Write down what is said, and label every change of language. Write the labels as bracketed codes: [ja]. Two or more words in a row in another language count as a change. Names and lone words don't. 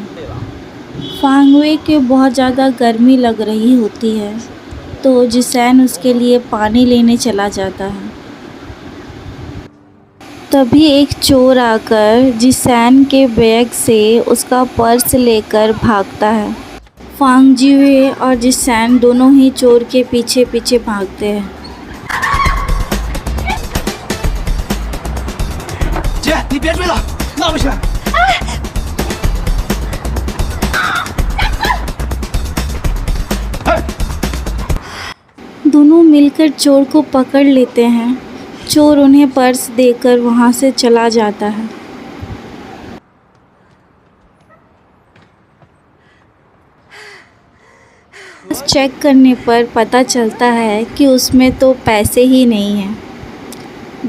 [hi] फांगवे के बहुत ज़्यादा गर्मी लग रही होती है, तो जिसैन उसके लिए पानी लेने चला जाता है। तभी एक चोर आकर जिसैन के बैग से उसका पर्स लेकर भागता है। फांग जीवे और जिसैन दोनों ही चोर के पीछे पीछे भागते हैं। [zh] 姐，你别追了，那么远。 [hi] दोनों मिलकर चोर को पकड़ लेते हैं। चोर उन्हें पर्स देकर वहाँ से चला जाता है। चेक करने पर पता चलता है कि उसमें तो पैसे ही नहीं हैं।